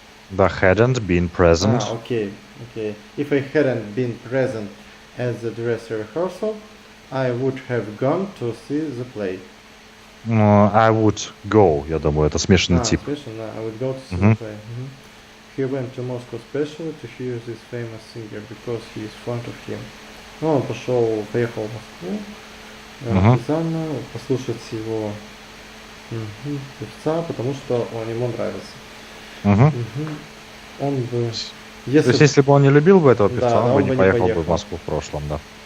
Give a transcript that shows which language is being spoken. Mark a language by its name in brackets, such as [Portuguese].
[English] Да, hadn't been present. Okay. If I hadn't been present at the dress rehearsal, I would have gone to see the play. I would go, [Russian] я думаю, это смешанный тип. [English] Смешанный, I would go to see the play. He went to Moscow specially to hear this famous singer because he is fond of him. [Russian] Он поехал в Москву специально послушать его певца, потому что он ему нравится. Он бы... То есть, если бы он не любил бы этого певца, он бы не поехал бы в Москву в прошлом, да.